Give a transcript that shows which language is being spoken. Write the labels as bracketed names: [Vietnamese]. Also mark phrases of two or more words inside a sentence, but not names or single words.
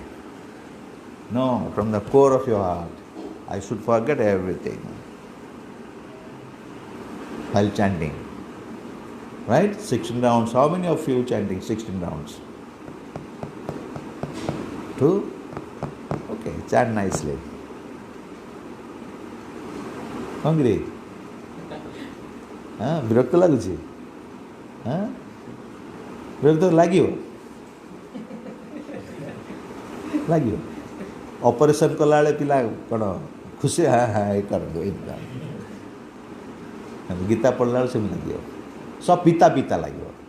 [English] No, from the core of your heart, I should forget everything while chanting. Right? 16 rounds. How many of you chanting 16 rounds? 2? Okay, chant nicely. Hungry? [Odia] ବିରକ୍ତ ଲାଗୁଛି? ବିରକ୍ତ ଲାଗିବ? ଲାଗିବ? ଅପରେସନ୍ କଲାବେଳେ ପିଲା କ'ଣ ଖୁସି କରନ୍ତୁ ଗୀତା ପଢ଼ିଲା ବେଳେ ସେମିତି ଲାଗିବ, ସବୁ ପିତା ପିତା ଲାଗିବ.